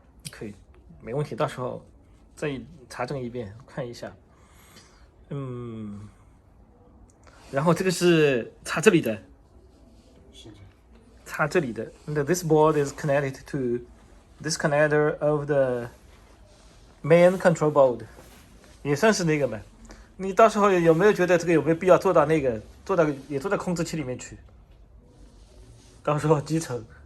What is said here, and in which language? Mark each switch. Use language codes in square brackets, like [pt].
[zh] 可以，没问题，到时候再查证一遍，看一下。然后这个是插这里的，插这里的。 [en] This board is connected to this connector of the main control board，也算是那个嘛。 [zh] 你到时候有没有觉得这个有没有必要做到那个，做到控制器里面去？到时候集成。